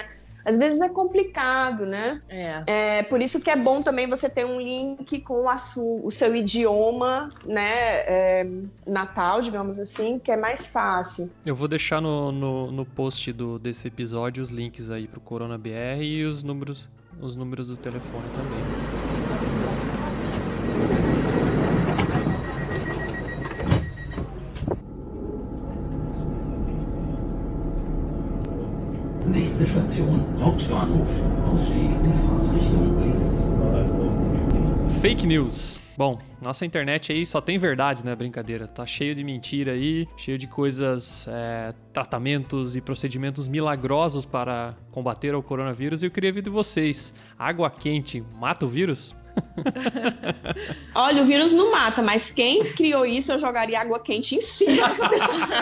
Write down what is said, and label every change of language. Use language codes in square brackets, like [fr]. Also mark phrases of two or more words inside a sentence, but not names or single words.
[pt] Às vezes é complicado, né? Por isso que é bom também você ter um link com o seu idioma, né, natal, digamos assim, que é mais fácil. Eu vou deixar no post desse episódio os links aí pro Corona BR e os números do telefone também. [de] Nächste Station, Hauptbahnhof. Ausstieg in Fahrtrichtung links. [en] Fake news. [pt] Bom, nossa internet aí só tem verdade, né? Brincadeira. Tá cheio de mentira aí, cheio de coisas, tratamentos e procedimentos milagrosos para combater o coronavírus. E eu queria ver de vocês. Água quente mata o vírus? Olha, o vírus não mata, mas quem criou isso, eu jogaria água quente em cima dessa pessoa.